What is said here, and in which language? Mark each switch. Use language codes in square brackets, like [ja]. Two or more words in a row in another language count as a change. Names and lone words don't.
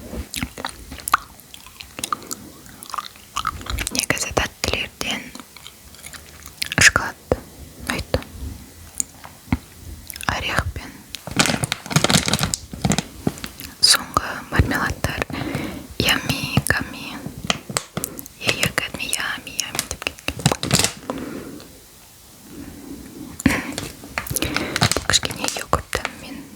[kk] Негізі тәттілерден шоколад ұнайды. Орех пен соңғы мармеладтар. [en] Yummy, gummy. Yeah, you got me yummy, yummy [kk] деп кеткен. Кішкене йогурт дәмімен.